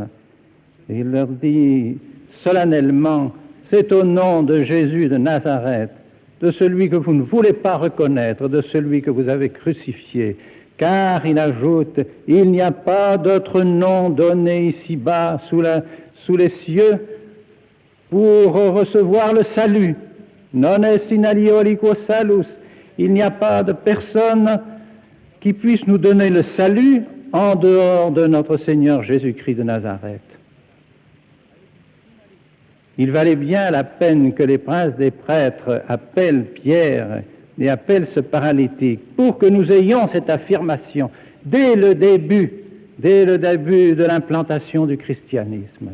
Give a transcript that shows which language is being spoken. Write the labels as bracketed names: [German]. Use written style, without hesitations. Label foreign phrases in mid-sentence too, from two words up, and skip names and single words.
[French] Et il leur dit solennellement, c'est au nom de Jésus de Nazareth, de celui que vous ne voulez pas reconnaître, de celui que vous avez crucifié, car il ajoute, il n'y a pas d'autre nom donné ici-bas sous les cieux pour recevoir le salut. [Latin] Non est in alio aliquo salus. [French] Il n'y a pas de personne qui puisse nous donner le salut en dehors de notre Seigneur Jésus-Christ de Nazareth. Il valait bien la peine que les princes des prêtres appellent Pierre et appellent ce paralytique pour que nous ayons cette affirmation dès le début de l'implantation du christianisme.